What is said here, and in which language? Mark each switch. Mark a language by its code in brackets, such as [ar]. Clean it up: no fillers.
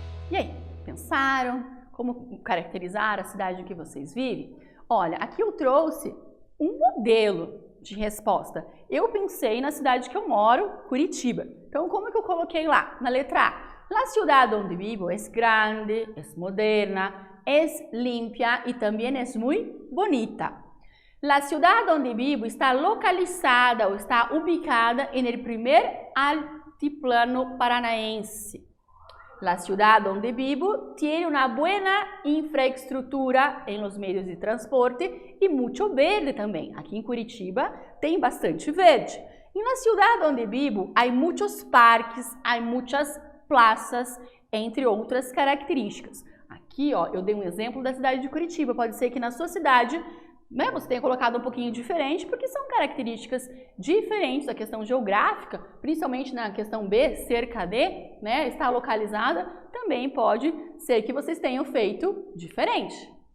[pt] E aí, pensaram como caracterizar a cidade em que vocês vivem? Olha, aqui eu trouxe um modelo de resposta. Eu pensei na cidade que eu moro, Curitiba. Então, como é que eu coloquei lá? Na letra A. [es] La ciudad donde vivo es grande, es moderna, es limpia y también es muy bonita. La ciudad donde vivo está localizada o está ubicada en el primer altiplano paranaense. La ciudad donde vivo tiene una buena infraestructura en los medios de transporte y mucho verde también. [pt] Aqui em Curitiba tem bastante verde. [es] En la ciudad donde vivo hay muchos parques, hay muchas plazas, entre outras características. [pt] Aqui, ó, eu dei um exemplo da cidade de Curitiba. Pode ser que na sua cidade, né, você tenha colocado um pouquinho diferente, porque são características diferentes da questão geográfica, principalmente na questão B, cerca de, né, está localizada, também pode ser que vocês tenham feito diferente.